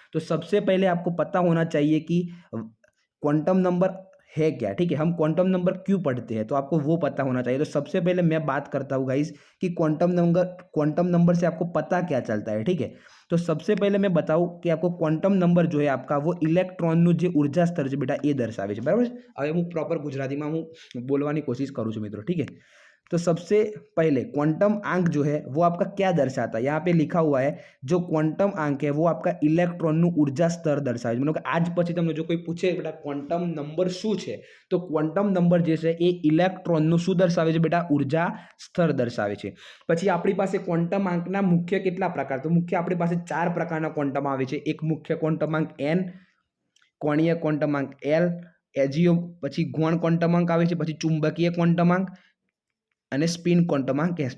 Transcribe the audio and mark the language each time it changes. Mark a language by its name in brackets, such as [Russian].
[Hindi] तो सबसे पहले आपको पता होना चाहिए कि क्वांटम नंबर है क्या। ठीक है, हम क्वांटम नंबर क्यों पढ़ते हैं, तो आपको वो पता होना चाहिए। तो सबसे पहले मैं बात करता हूँ गाइस कि क्वांटम नंबर से आपको पता क्या चलता है। ठीक है, तो सबसे पहले मैं बताऊं कि आपको क्वांटम नंबर जो है आपका वो [Gujarati] ઇલેક્ટ્રોનનું જે ऊर्जा स्तर છે બેટા એ દર્શાવે છે। બરાબર છે, હવે હું પ્રોપર ગુજરાતીમાં હું બોલવાની કોશિશ કરું છું મિત્રો। [Hindi] ठीक है, तो सबसे पहले क्वांटम आंक जो है वो आपका क्या दर्शाता है, यहाँ पे लिखा हुआ है जो क्वांटम आंक है वो आपका ઇલેક્ટ્રોનનું ऊर्जा स्तर दर्शाવે। मतलब आज [Gujarati] પછી તમને [Hindi] जो कोई पूछे बेटा क्वांटम नंबर [Gujarati] શું છે, તો ક્વોન્ટમ નંબર જે છે એ ઇલેક્ટ્રોનનું શું દર્શાવે છે બેટા, ऊर्जा સ્તર દર્શાવે છે। પછી આપણી પાસે ક્વોન્ટમ આંકના મુખ્ય કેટલા પ્રકાર, તો મુખ્ય આપણી પાસે 4 પ્રકારના ક્વોન્ટમ આવે છે। એક મુખ્ય ક્વોન્ટમ આંક n, કોણીય ક્વોન્ટમ આંક l, એજીઓ, પછી ગૌણ ક્વોન્ટમ આંક આવે છે, પછી ચુંબકીય ક્વોન્ટમ આંક અને સ્પિન ક્વોન્ટમ આંક।